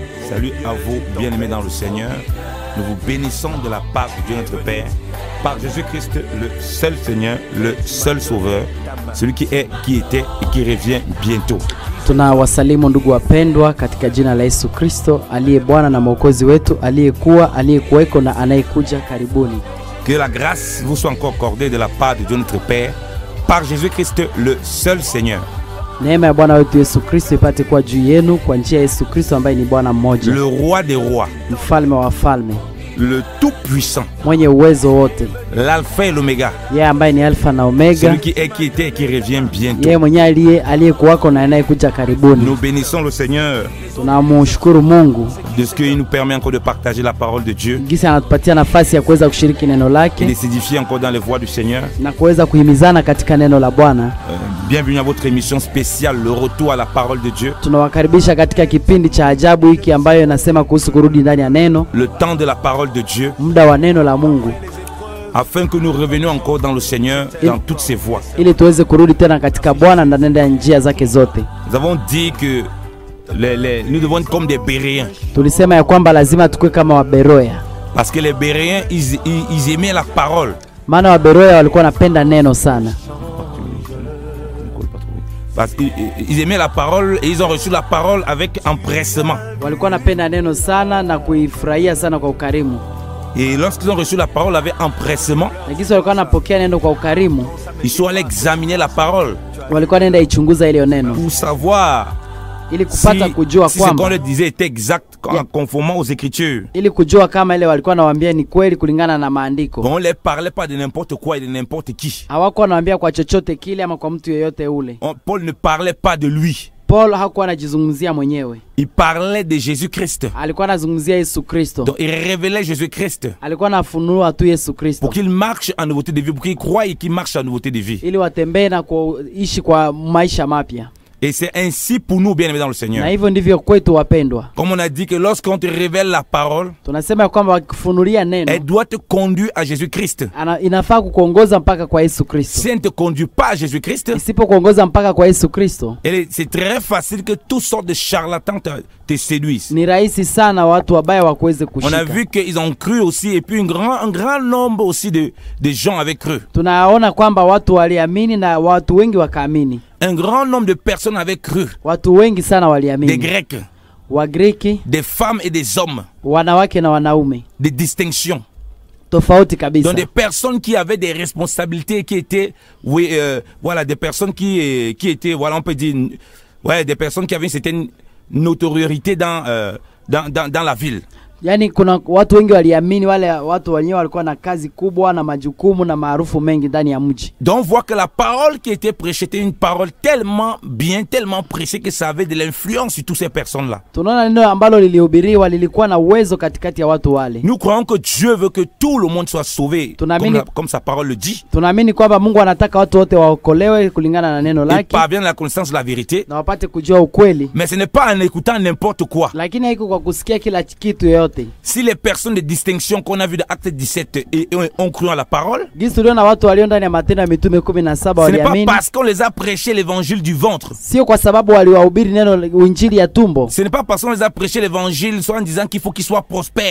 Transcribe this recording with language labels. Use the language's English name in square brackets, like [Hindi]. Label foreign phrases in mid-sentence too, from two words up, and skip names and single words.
[French] Salut à vous, bien-aimés dans le Seigneur. Nous vous bénissons de la part de Dieu notre Père, par Jésus-Christ, le seul Seigneur, le seul Sauveur, celui qui est, qui était et qui revient bientôt. [Swahili] Tunawasalimu ndugu wapendwa katika jina la Yesu Kristo, aliye Bwana na Mwokozi wetu, aliyekuwa, aliyekuweko na anayekuja karibuni. [French] Que la grâce vous soit encore accordée de la part de Dieu notre Père, par Jésus-Christ, le seul Seigneur. [Swahili] Neema ya Bwana wetu Yesu Kristo ipate kuwa juu yenu kwa njia ya Yesu Kristo ambaye ni Bwana mmoja. [French] Le roi des rois. [Swahili] Mfalme wa wafalme. [French] Le tout-puissant. [Swahili] Mwenye uwezo wote. [French] L'alpha et l'oméga. [Swahili] Yeye ambaye ni alfa na omega. [French] Celui qui est, qui était et qui revient bientôt. [Swahili] Yeye mwenye aliyekuwako na anayekuja karibuni. [French] Nous bénissons le Seigneur. [Swahili] Tunamshukuru Mungu [French] De ce qu'il nous permet encore de partager la parole de Dieu. [Swahili] Gisa anatupatia nafasi ya kuweza kushiriki neno lake. [French] Et de s'édifier encore dans les voies du Seigneur. [Swahili] Na kuweza kuhimizana katika neno la Bwana. [French] Bienvenue à votre émission spéciale, le retour à la parole de Dieu. [Swahili] Tunawakaribisha katika kipindi cha ajabu hiki ambayo inasema kuhusu kurudi ndani ya neno. [French] Le temps de la parole de Dieu. [Swahili] Muda wa neno la Mungu. [French] Afin que nous revenions encore dans le Seigneur, dans toutes ses voies. [Swahili] Ili tuweze kurudi tena katika Bwana ndani ya njia zake zote. [French] Nous avons dit que nous devons être comme des Béréens. [Swahili] Tulisema ya kwamba lazima tukue kama Waberoya. [French] Parce que les Béréens, ils aimaient la parole. [Swahili] Maana Waberoya walikuwa wanapenda neno sana. [French] Parce qu'ils aimaient la parole et ils ont reçu la parole avec empressement. [Swahili] Walikuwa wanapenda neno sana na kuifurahia sana kwa ukarimu. [French] Et lorsqu'ils ont reçu la parole avec empressement, [Swahili] walikuwa wanapokea neno kwa ukarimu. [French] Ils sont allés examiner la parole. [Swahili] Walikuwa wanaenda ichunguza ile neno. [French] Pour savoir [Swahili] ili kupata kujua [French] si ce qu'on leur disait était exact en conformant aux Écritures. [Swahili] Ili kujua kama ile walikuwa nawaambia ni kweli kulingana na maandiko. [French] On ne parlait pas de n'importe quoi et de n'importe qui. [Swahili] Hawakuwa wanawaambia kwa chochote kile ama kwa mtu yeyote ule. [French] Paul ne parlait pas de lui. [Swahili] Paul hakuwa anajizungumzia mwenyewe. [French] Il parlait de Jésus-Christ. [Swahili] Alikuwa anazungumzia Yesu Kristo. [French] Donc il révélait Jésus-Christ. [Swahili] Alikuwa anafunua tu Yesu Kristo. [French] Pour qu'il marche en nouveauté de vie, pour qu'il croie et qu'il marche en nouveauté de vie. [Swahili] Ili watembee na kuishi kwa maisha mapya. [French] Et c'est ainsi pour nous, bien-aimés dans le Seigneur. [Swahili] Na hivyo ndivyo kwetu wapendwa. [French] Comme on a dit que lorsqu'on te révèle la parole, [Swahili] tunasema kwamba wakifunulia neno, [French] elle doit te conduire à Jésus-Christ. [Swahili] Inafaa kukuongoza mpaka kwa Yesu Kristo. [French] Si elle ne te conduit pas à Jésus-Christ, [Swahili] isipokuongoza mpaka kwa Yesu Kristo, [French] c'est très facile que toutes sortes de charlatans te séduisent. [Swahili] Ni rahisi sana watu wabaya wakuweze kushika. [French] On a vu qu'ils ont cru aussi et puis un grand nombre aussi de gens avaient cru. [Swahili] Tunaona kwamba watu waliamini na watu wengi wakaamini. [French] Un grand nombre de personnes avaient cru. [Swahili] Watu wengi sana waliamini. [French] Des Grecs, [Swahili] Wagreki, [French] des femmes et des hommes, [Swahili] wanawake na wanaume, [French] des distinctions. [Swahili] Tofauti kabisa. [French] Donc des personnes qui avaient des responsabilités, qui étaient, voilà, des personnes qui étaient, voilà, on peut dire, ouais, des personnes qui avaient une certaine notoriété dans la ville. [Swahili] Yani kuna watu wengi waliamini, wale watu wenyewe walikuwa na kazi kubwa na majukumu na maarufu mengi ndani ya mji. [French] Donc on voit que la parole qui était prêchée était une parole tellement bien, tellement précieuse que ça avait de l'influence sur toutes ces personnes-là. [Swahili] Tunaona neno ambalo lilihubiriwa lilikuwa na uwezo katikati ya watu wale. [French] Nous croyons que Dieu veut que tout le monde soit sauvé, comme sa parole le dit. [Swahili] Tunaamini kwamba Mungu anataka watu wote waokolewe kulingana na neno lake. [French] Et parviennent à la connaissance de la vérité. [Swahili] Na wapate kujua ukweli. [French] Mais ce n'est pas en écoutant n'importe quoi. [Swahili] Lakini haiko kwa kusikia kila kitu yoyote. [French] Si les personnes de distinction qu'on a vu dans Acte 17 ont cru à la parole, ce n'est pas parce qu'on les a prêché l'évangile du ventre. Ce n'est pas parce qu'on les a prêché l'évangile soit en disant qu'il faut qu'ils soient prospères.